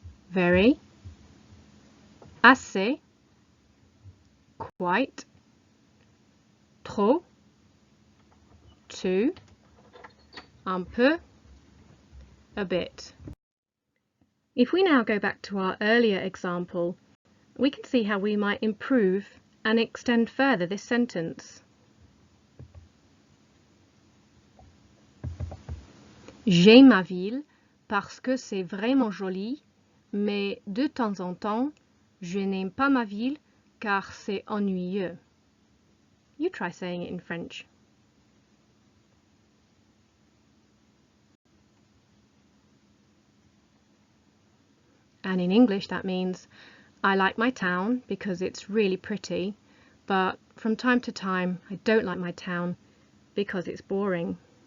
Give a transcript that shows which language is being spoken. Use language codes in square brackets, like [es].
[en] Very. [fr] Assez. [en] Quite. [fr] Trop. [en] Too. [fr] Un peu. [en] A bit. If we now go back to our earlier example, we can see how we might improve and extend further this sentence. [fr] J'aime ma ville parce que c'est vraiment joli, mais de temps en temps, je n'aime pas ma ville car c'est ennuyeux. [en] You try saying it in French. And in English that means, I like my town because it's really pretty, but from time to time I don't like my town because it's boring.